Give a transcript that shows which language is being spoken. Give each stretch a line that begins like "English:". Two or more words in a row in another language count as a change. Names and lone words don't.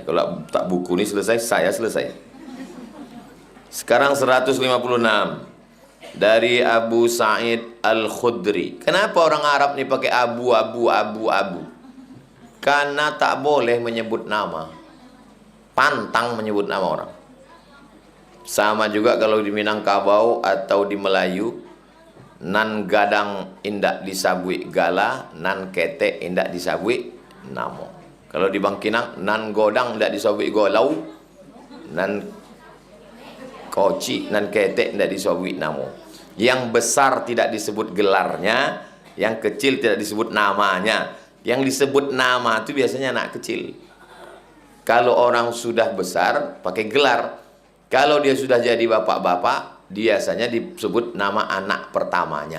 Indonesian: Kalau tak buku ini selesai, saya selesai. Sekarang 156 dari Abu Sa'id Al-Khudri. Kenapa orang Arab ini pakai abu? Karena tak boleh menyebut nama. Pantang menyebut nama orang. Sama juga kalau di Minangkabau atau di Melayu,
Minangkabau: nan gadang indak disabui gala, nan ketek indak disabui namo. Kalau di Bangkinang, nan godang indak disabui golau, nan koci, nan ketek indak disabui namo.
Indonesian: Yang besar tidak disebut gelarnya, yang kecil tidak disebut namanya. Yang disebut nama itu biasanya anak kecil. Kalau orang sudah besar pakai gelar. Kalau dia sudah jadi bapak-bapak, biasanya disebut nama anak pertamanya.